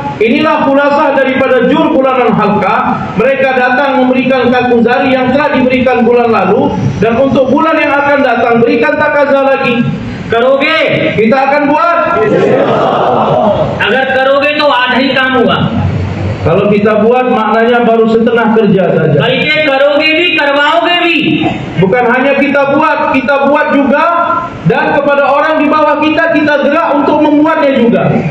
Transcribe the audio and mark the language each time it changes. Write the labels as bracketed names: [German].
[Indonesian] Inilah khulasah daripada jur bulanan halqa. Mereka datang memberikan kakuzari yang telah diberikan bulan lalu, dan untuk bulan yang akan datang berikan takaza lagi. [Hindi] करोगे? [Indonesian] Kita akan buat. [Hindi] अगर करोगे तो आधा ही काम हुआ, [Indonesian] Kalau kita buat maknanya baru setengah kerja saja. [Hindi] बल्कि करोगे भी करवाओगे भी। [Indonesian] Bukan hanya kita buat juga, dan kepada orang di bawah kita gerak untuk membuatnya juga.